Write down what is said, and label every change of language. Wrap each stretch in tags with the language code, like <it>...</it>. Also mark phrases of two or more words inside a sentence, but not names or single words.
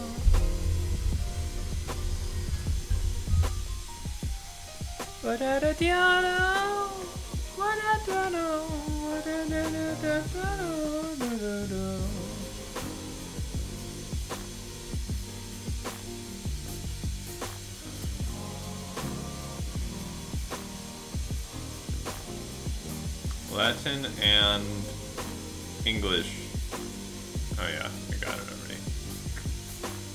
<en>Ba-da-da-da-da. Ba-da-da-da. Ba-da-da-da-da-da-da-da-da. Latin and English. Oh yeah, I got it already.</en>